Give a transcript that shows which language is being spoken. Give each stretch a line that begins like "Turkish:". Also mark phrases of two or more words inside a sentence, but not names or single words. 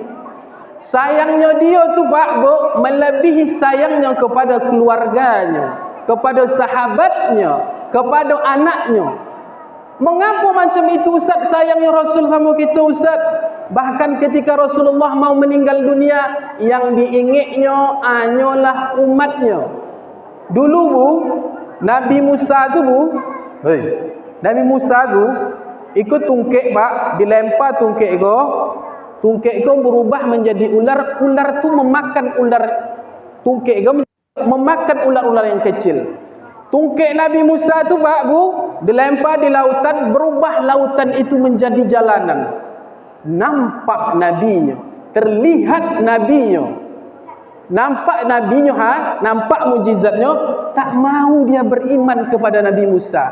Indonesian: Sayangnya dia tu Pak, Bu, melebihi sayangnya kepada keluarganya, kepada sahabatnya, kepada anaknya. Mengapa macam itu Ustaz? Sayangnya Rasul sama kita Ustaz. Bahkan ketika Rasulullah mau meninggal dunia, yang diingatnya hanyalah umatnya. Dulu bu, Nabi Musa tu bu, Nabi Musa tu ikut tungkek pak, dilempar tungkek ko berubah menjadi ular. Ular tu memakan ular, tungkek ko memakan ular-ular yang kecil. Tungkek Nabi Musa tu pak bu, dilempar di lautan, berubah lautan itu menjadi jalanan. Nampak nabinya, terlihat nabinya, nampak nabinya, nampak mujizatnya, tak mau dia beriman kepada Nabi Musa.